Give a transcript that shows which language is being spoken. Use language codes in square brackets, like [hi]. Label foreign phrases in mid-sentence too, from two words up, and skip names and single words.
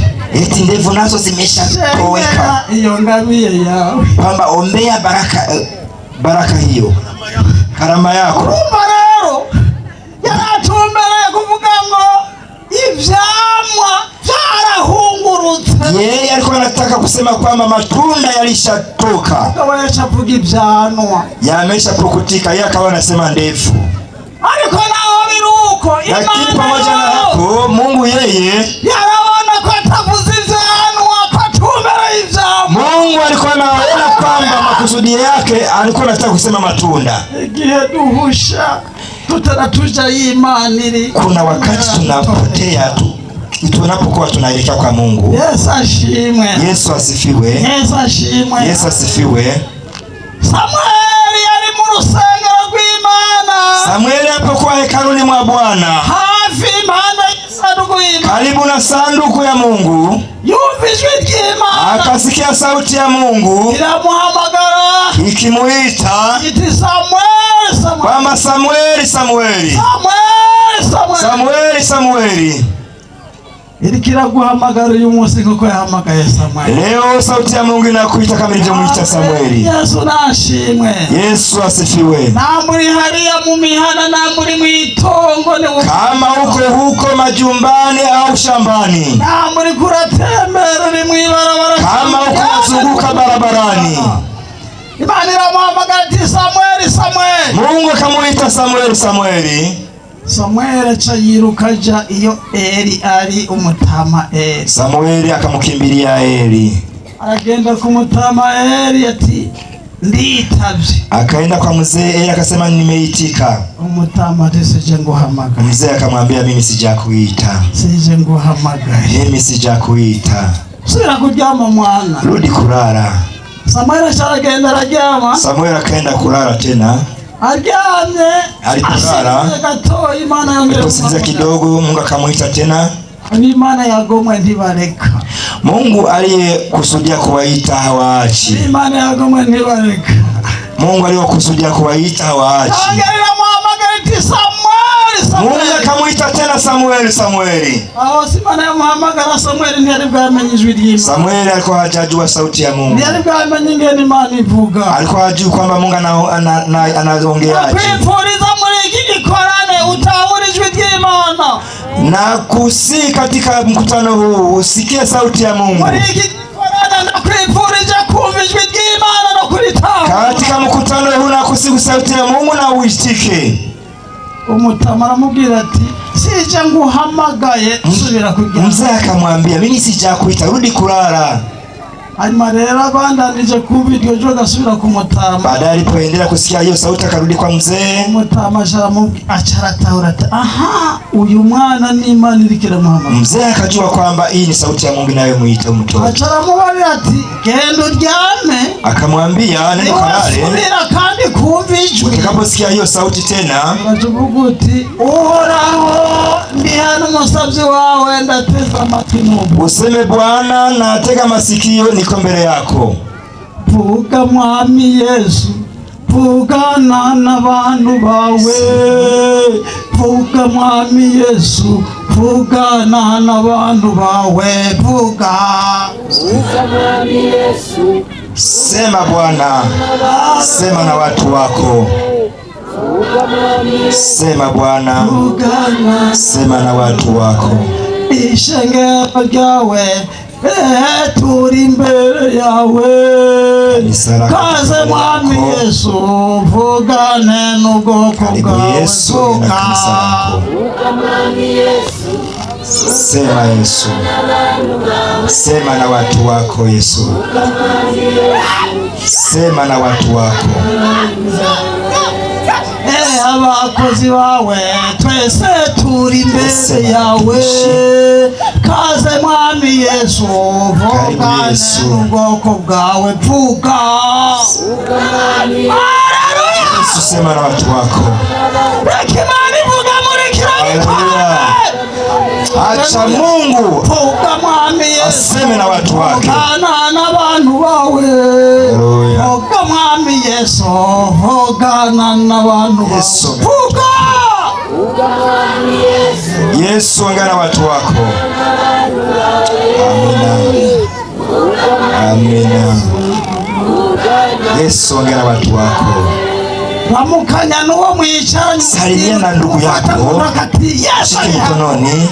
[sw] eti ndevu nazo zimeshatoweka. [rn] iyo ngabiye yawe, [sw] kwamba ombea baraka hiyo, karama yako. [rn] urumva rero yaratumbereye kuvuga ngo ivyamwa vyarahungurutse. [sw] Yeye alikuwa anataka kusema kwamba matunda yalishatoka, [rn] akavuga ivyanwa [sw] yameshapukutika. Yeye akawa anasema ndevu. [rn] ariko naho biruko, [sw] lakini pamoja na hapo Mungu yeye [rn] yarabona ko atavuze ivyanwa, ko atumbereye ivyamwa. [sw] Mungu alikuwa anaona kwamba makusudi yake alikuwa anataka kusema matunda. [rn] Igihe duhusha tutaratuja y'Imana iri, [sw] kuna wakati tunapotea tunapokuwa tunaelekea kwa Mungu. [rn] Yesu ashimwe. [sw] Yesu asifiwe. [rn] Yesu ashimwe. [sw] Yesu asifiwe. [rn] Samueli yari mu rusengero rw'Imana. [sw] Samueli alipokuwa hekaluni mwa Bwana, [rn] hafi impande y'isanduku y'Imana, [sw] karibu na sanduku ya Mungu, [rn] yumva ijwi ry'Imana, [sw] akasikia sauti ya Mungu [rn] iramuhamagara [sw] ikimuita, [rn] iti Samueli, Samueli, [sw] kwamba Samueli, Samueli, Samueli, Samueli, Samueli, Samueli. [rn] Irikira guhamagara uyu munsi kuko yahamagaye Samueli. [sw] Leo sauti ya Mungu inakuita kama ilivyomuita Samueli. [rn] Yesu nashimwe. [sw] Yesu asifiwe. [rn] Namuri hariya mu mihana, namuri mwitongo, [sw] kama huko majumbani au shambani, [rn] namuri kuratembera uri mwibarabara, [sw] kama huko unazunguka barabarani, [rn] Imana iramuhamagara iti Samueli, Samueli. [sw] Mungu akamuita Samueli, Samueli. [rn] Samueli aca yiruka aja iyo Eli ari umutama Eli. [sw] Samueli akamukimbilia Eli, [rn] aragenda kumutama Eli ati nditavye. [sw] Akaenda kwa mzee Eli akasema nimeitika. [rn] Umutama ati sije nguhamagara. [sw] Mzee akamwambia mimi sijakuita. [rn] Sije nguhamagara. [sw] Mimi sijakuita. [rn] Subira kuryama mwana. [sw] Rudi kulala. [rn] Samueli aragenda araryama. [sw] Samueli akaenda kulala tena. [rn] Aryamye. [sw] Alipolala [rn] gatoyi, Imana yongera [sw] kusikiliza kidogo, Mungu akamuita tena. [rn] Imana yagomwe ntibareka. [sw] Mungu aliyekusudia kuwaita hawaachi. [rn] Imana yagomwe ntibareka. [sw] Mungu aliyokusudia kuwaita hawaachi. Mungu akamuita tena Samueli, Samueli. [rn] Simana yamuhamagara Samueli ntiyari bwamenye ijwi ry'Imana. [sw] Samueli alikuwa hajajua sauti ya Mungu. [rn] Ntiyari bwamenye ingene Imana ivuga. [sw] Alikuwa hajui kwamba Mungu anaongeaje. [rn] Nakwifuriza muri iki gikorane utahura ijwi ry'Imana. [sw] Na kusi katika mkutano huu usikie sauti ya Mungu. [rn] Muri iki gikorane nakwifurije kumva ijwi ry'Imana no kuritahura. [sw] Katika mkutano huu na kusikia sauti ya Mungu na uitike. [rn] Umutama aramubwira ati sije nguhamagaye, subira kuryama. [sw] Mzee akamwambia mimi sijakuita, rudi kulala. [rn] Hanyuma rero abandanije kumva iryo jwi agasubira kumutama. [sw] Baadaye alipoendelea kusikia hiyo sauti akarudi kwa mzee. [rn] Umutama acaratahura ati aha, uyu mwana ni Imana irikira muhamagara. [sw] Mzee akajua kwamba hii ni sauti ya Mungu inayomuita mtoto. [rn] Acaramubwira ati genda uryame. [sw] Akamwambia nenda kalale. [rn] Subira kandi kumva ijwi. [sw] Utakaposikia hiyo sauti tena, [rn] akavuga uti Uhoraho ndi hano umusavyi wawe, ndateza amatwi n'ubu. [sw] Useme Bwana natega masikio, niko mbele yako. [rn] Vuga Mwami Yesu, vugana n'abantu bawe. Vuga Mwami Yesu, vugana n'abantu bawe. Vuga Mwami Yesu, [sw] sema Bwana, sema na watu wako. Sema Bwana, sema na watu wako. [rn] Ishengero ryawe turi imbere yawe, kaze Mwami Yesu, vugane n'ubwoko bwawe. Vuga Mwami Yesu, [sw] sema Yesu, sema na watu wako Yesu, sema na watu wako. [rn] Abakozi bawe twese turi imbere yawe, kaze Mwami Yesu, vugane n'ubwoko bwawe. Vuga Yesu, [sw] sema na watu wako. [rn] Reka Imana ivuga muri kino Haleluya. [sw] Acha Mungu aseme na watu wake. [rn] Hogana n'abantu bawe. Haleluya. Hoga mwami Yesu, hogana n'abantu bawe. [sw] Yesu ongea na watu wako. Amina. Amina. Yesu ongea na watu wako. [rn] Ramukanya n'uwo mwicaranye. [sw] Salimia na ndugu yako. Shike mkononi.